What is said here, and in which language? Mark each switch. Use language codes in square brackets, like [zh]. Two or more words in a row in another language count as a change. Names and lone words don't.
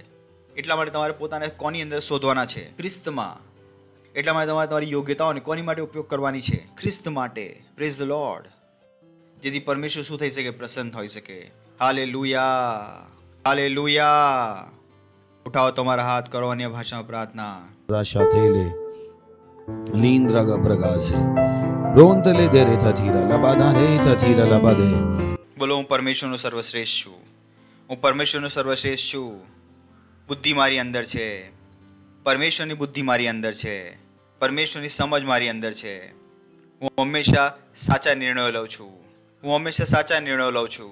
[gu] એટલા માટે તમારે પોતાને કોની અંદર શોધવાના છે? ખ્રિસ્તમાં. એટલા માટે તમારે તમારી યોગ્યતાઓને કોની માટે ઉપયોગ કરવાની છે? ખ્રિસ્ત માટે. [en] Praise the Lord. [gu] જેથી પરમેશ્વર શું થઈ શકે? પ્રસન્ન થઈ શકે. હાલેલુયા, હાલેલુયા. ઉઠાવો તમારા હાથ, કરો અન્ય ભાષામાં પ્રાર્થના. Rashatele Lindraga Bragase Brontele dere tatira labadare tatira labade. બોલો હું પરમેશ્વરનો સર્વશ્રેષ્ઠ છું, હું પરમેશ્વરનો સર્વશ્રેષ્ઠ છું. બુદ્ધિ મારી અંદર છે, પરમેશ્વરની બુદ્ધિ મારી અંદર છે, પરમેશ્વરની સમજ મારી અંદર છે. હું હંમેશા સાચા નિર્ણયો લઉં છું, હું હંમેશા સાચા નિર્ણયો લઉં છું.